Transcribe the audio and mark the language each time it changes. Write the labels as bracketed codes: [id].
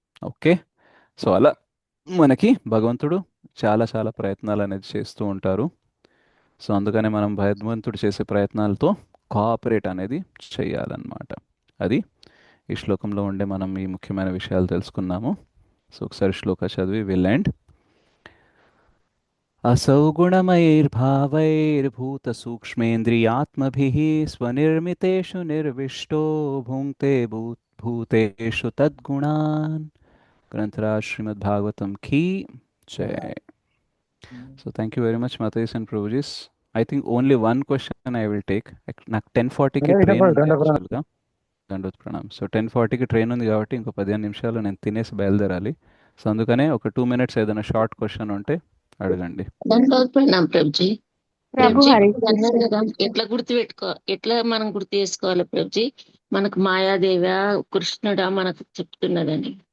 [te] Okay, so అలా మనకి భగవంతుడు చాలా చాలా ప్రయత్నాలు అనేది చేస్తూ ఉంటారు. సో అందుకనే మనం భగవంతుడు చేసే ప్రయత్నాలతో కోఆపరేట్ అనేది చేయాలన్నమాట. అది ఈ శ్లోకంలో ఉండే మనం ఈ ముఖ్యమైన విషయాలు తెలుసుకున్నాము. సో ఒకసారి శ్లోక చదివి [en] Will end. [sa] असौ गुणमयैर्भावैर्भूतसूक्ष्मेन्द्रियात्मभिः स्वनिर्मितेषु निर्विष्टो भुङ्क्ते भूतेषु तद्गुणान्. [hi] ग्रंथराज श्रीमद्भागवतम की जय. [en] So thank you very much Matais and Prabhujis. I think only one question I will take. [te] నాకు 10:40కి ట్రైన్ ఉంది యాక్చువల్గా. దండోత్ ప్రణామ్. సో 10:40కి ట్రైన్ ఉంది కాబట్టి ఇంకో 15 నిమిషాలు నేను తినేసి బయలుదేరాలి. సో అందుకనే ఒక [en] 2 minutes [te] ఏదైనా [en] short question [te] ఉంటే అడగండి. దండోత్పన్నం ప్రభుజీ. ప్రభు ప్రభుజీ హరి మీరు అన్నారు కదా, ఎట్లా ఎట్లా మనం గుర్తు చేసుకోవాలి ప్రభుజీ, మనకు మాయాదేవ కృష్ణుడా మనకు చెప్తున్నదని?